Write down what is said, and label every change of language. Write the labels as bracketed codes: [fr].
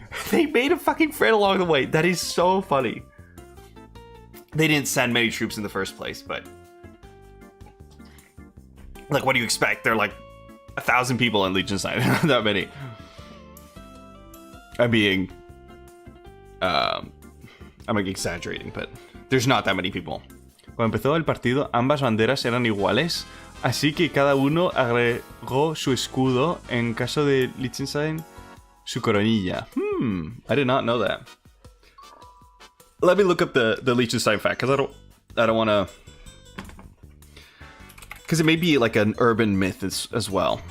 [en] They made a fucking friend along the way. That is so funny. They didn't send many troops in the first place, but... Like, what do you expect? They're like 1,000 people in Liechtenstein. Not that many. I'm like exaggerating, but there's not that many people. [es] Cuando empezó el partido, ambas banderas eran iguales, así que cada uno agregó su escudo, en caso de Liechtenstein, su coronilla. [en] I did not know that. Let me look up the Liechtenstein fact, because I don't want to... Because it may be like an urban myth as well.